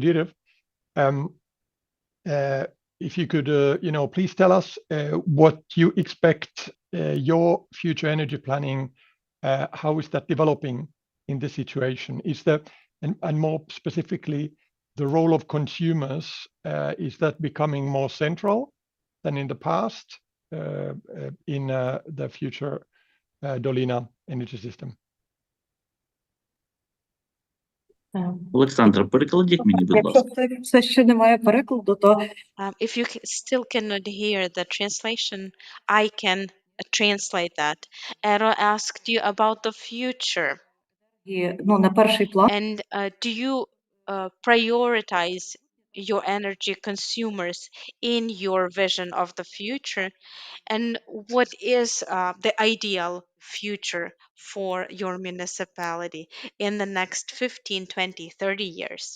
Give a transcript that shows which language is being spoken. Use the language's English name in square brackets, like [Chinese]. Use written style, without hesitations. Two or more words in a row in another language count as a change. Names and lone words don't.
[English] Direv, if you could, you know, please tell us what you expect your future energy planning, how is that developing in this situation? Is that, and more specifically, the role of consumers, is that becoming more central than in the past in the future Dolina energy system? [Ukrainian] Олександра, перекладіть мені, будь Якщо ласка. це все ще немає перекладу, то [English] If you still cannot hear the translation, I can translate that. Eero asked you about the future. [Ukrainian] ну, на перший план [English] And do you prioritize your energy consumers in your vision of the future? And what is the ideal future for your municipality in the next 15, 20, 30 years?